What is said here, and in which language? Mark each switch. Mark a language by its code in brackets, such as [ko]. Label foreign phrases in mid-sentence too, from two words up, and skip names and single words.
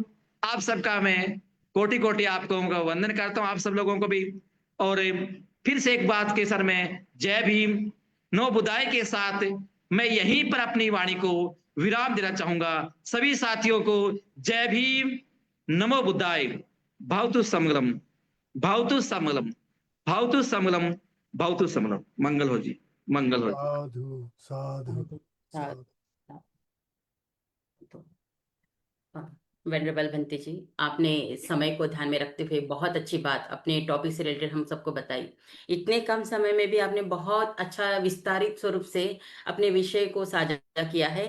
[hi] आप सबका मैं कोटि कोटि आपको वंदन करता हूं, आप सब लोगों को भी। और फिर से एक बात के सर में जय भीम नो बुदाई के साथ मैं यहीं पर अपनी वाणी को विराम देना चाहूंगा। सभी साथियों को जय भीम, [pi] नमो बुद्धाय, भावतु समगलम, भावतु समगलम, भावतु समगलम, भावतु समगलम। [hi] मंगल हो जी, मंगल हो जी। [pi] साधु साधु साधु। [hi] वेनरेबल भंते जी, आपने समय को ध्यान में रखते हुए बहुत अच्छी बात अपने टॉपिक से रिलेटेड हम सबको बताई। इतने कम समय में भी आपने बहुत अच्छा विस्तारित स्वरूप से अपने विषय को साझा किया है।